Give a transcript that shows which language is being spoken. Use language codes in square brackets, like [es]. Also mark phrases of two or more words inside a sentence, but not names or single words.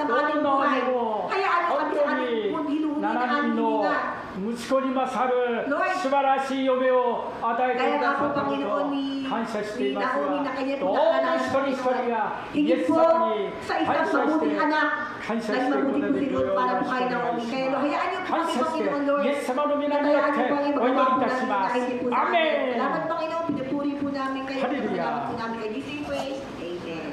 [ja] どんなにも本当に7人の息子に勝る素晴らしい嫁を与えてくださったことを感謝していますが、どうぞ一人一人がイエス様に感謝して感謝していくことができるようにお願いします。感謝してイエス様の皆によってお祈りいたします。アメン。 [tl] Salamat Panginoon, pinupuri po namin kayo. Hallelujah. Salamat po namin kayo. [en] This we pray. Amen.